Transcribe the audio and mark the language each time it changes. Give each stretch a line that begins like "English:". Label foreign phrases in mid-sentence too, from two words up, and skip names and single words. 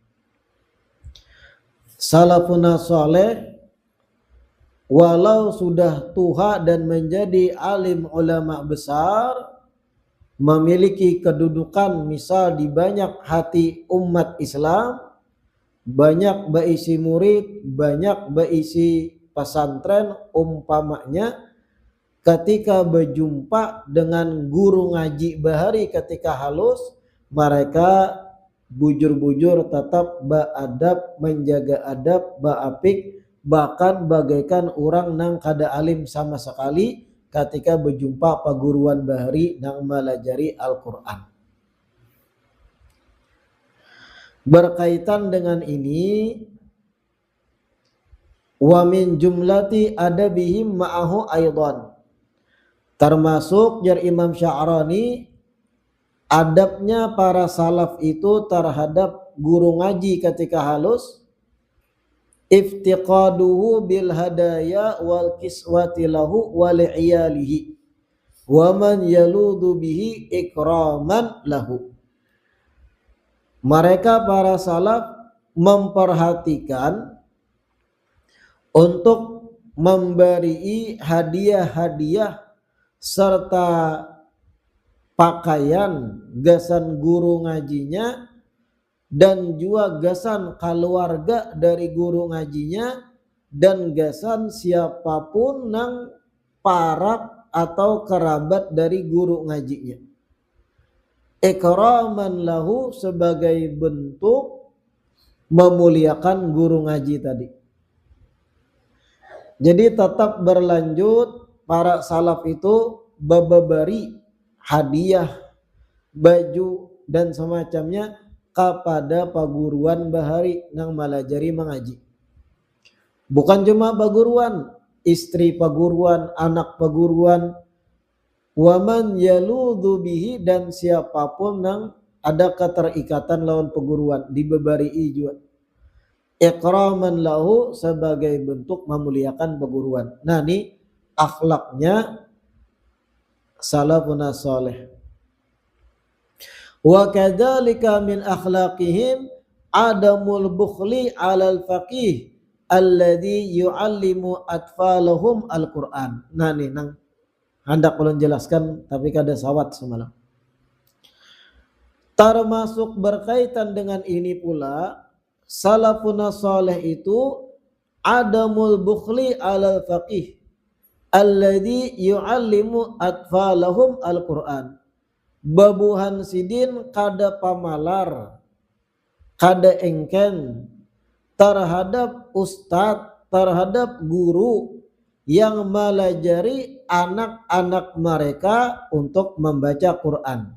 Arabic: سلفنا الصالح
Indonesian: walau sudah tua dan menjadi alim ulama besar, memiliki kedudukan misal di banyak hati umat Islam, banyak berisi murid, banyak berisi pesantren, umpamanya ketika berjumpa dengan guru ngaji bahari ketika halus, mereka bujur-bujur tetap beradab, menjaga adab, beapik, bahkan bagaikan orang
Banjar: nang kada
Indonesian: alim sama sekali ketika berjumpa
Banjar: paguruan bahari nang melajari
Indonesian: Al-Quran. Berkaitan dengan ini,
Arabic: ومن جملة آدابهم معه أيضا,
Indonesian: termasuk jar Imam Sya'rani, adabnya para salaf itu terhadap guru ngaji ketika halus,
Arabic: افتقاده بالهدايا والكسوة له ولعياله ومن يلوذ به إكراما له.
Indonesian: Mereka para salaf memperhatikan untuk memberi hadiah-hadiah serta pakaian gasan guru ngajinya dan juga gasan keluarga dari guru ngajinya dan gasan siapapun
Banjar: nang parak
Indonesian: atau kerabat dari guru ngajinya,
Arabic: إكراما له,
Indonesian: sebagai bentuk memuliakan guru ngaji tadi. Jadi tetap berlanjut para salaf itu memberi hadiah, baju dan semacamnya kepada
Banjar: paguruan bahari nang malajari
Indonesian: mengaji. Bukan cuma paguruan, istri paguruan, anak paguruan,
Arabic: ومن يلوذ به,
Indonesian: dan siapapun nang ada keterikatan
Banjar: lawan paguruan dibebari
Indonesian: juga.
Arabic: إكراما له,
Indonesian: sebagai bentuk memuliakan paguruan. Nah, ini akhlaknya
Arabic: سلفنا الصالح. وكذلك من أخلاقهم عدم البخل على الفقيه الذي يعلم أطفالهم القرآن.
Banjar: Nah nih nang hendak ulun jelaskan tapi kada sawat semalam.
Indonesian: Termasuk berkaitan dengan ini pula,
Arabic: السلف الصالح
Indonesian: itu
Arabic: عدم البخل على الفقيه الذي يعلم أطفالهم القرآن.
Banjar: Babuhan sidin kada pamalar, kada engken
Indonesian: terhadap ustadz, terhadap guru yang melajari anak-anak mereka untuk membaca Quran.